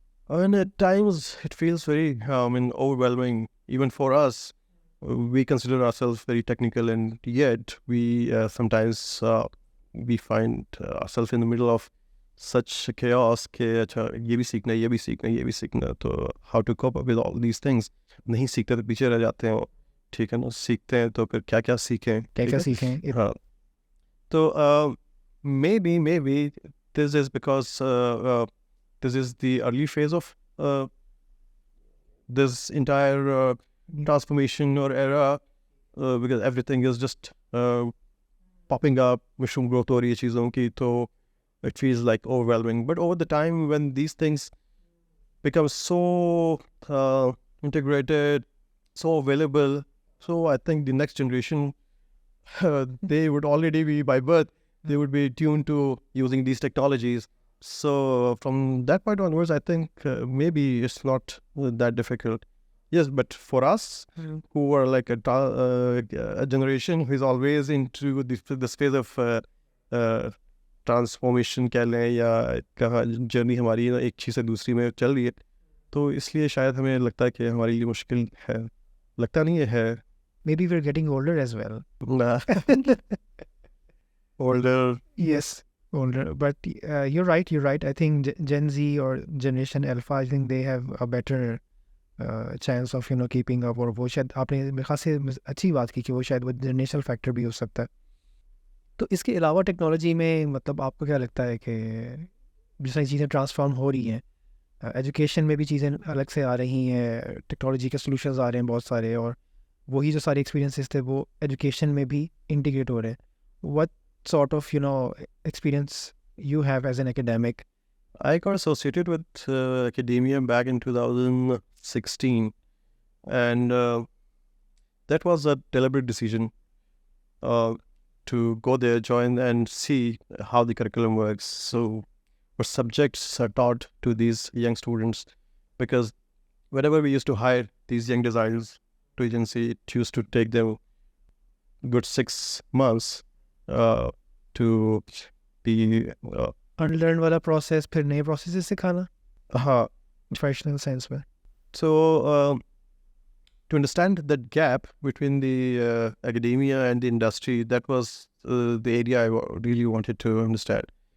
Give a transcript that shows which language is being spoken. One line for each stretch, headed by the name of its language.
English: And at times it feels very overwhelming even for us. We consider ourselves very technical, and yet we sometimes we find ourselves in the middle of such chaos
Urdu: کہ اچھا یہ بھی سیکھنا, یہ بھی سیکھنا, یہ بھی سیکھنا, تو
English: how to cope up with all these things.
Urdu: نہیں سیکھتے تو پیچھے رہ جاتے ہیں, ٹھیک ہے نا, سیکھتے ہیں تو پھر کیا کیا سیکھیں, کیا سیکھیں.
English: ہاں, تو maybe this is because this is the early phase of this entire transformation or era, because everything is just popping up, mushroom growth
Urdu: ho rahi hai cheezon ki,
English: to it feels like overwhelming. But over the time when these things become so integrated, so available, so I think the next generation they would already be by birth, they would be tuned to using these technologies. So from that point onwards, I think maybe it's not that difficult. Yes, but for us who are like a generation who is always into this phase of transformation
Urdu: کہہ لیں, یا کہاں journey ہماری ایک چیز سے دوسری میں چل رہی ہے, تو اس لیے شاید ہمیں لگتا ہے کہ ہمارے لیے مشکل ہے. لگتا نہیں ہے.
English: Maybe we're getting older as well. Older. Yes. Older, but you're right. I think Gen Z or Generation Alpha, I think they have a better chance of keeping up,
Urdu: اور وہ شاید آپ نے میرے خیال سے اچھی بات کی کہ وہ شاید وہ جنریشنل فیکٹر بھی ہو سکتا ہے. تو اس کے علاوہ ٹیکنالوجی میں مطلب آپ کو کیا لگتا ہے کہ جس طرح چیزیں ٹرانسفارم ہو رہی ہیں, ایجوکیشن میں بھی چیزیں الگ سے آ رہی ہیں, ٹیکنالوجی کے سولوشنز آ رہے ہیں بہت سارے, اور وہی جو سارے ایکسپیرینسز تھے وہ ایجوکیشن میں بھی انٹیگریٹ ہو رہے ہیں.
English: What sort of experience you have as an academic? I got associated with academia back in 2016, and that was a deliberate decision to go there, join and see how the curriculum works. So what subjects are taught to these young students, because whenever we used to hire these young designers to agency, it used to take them good 6 months to be
Urdu: unlearn والا process, پھر نئے processes سکھانا, ہاں,
English: professional sense میں. So to understand that gap between the academia and the industry, that was the area I really wanted to understand.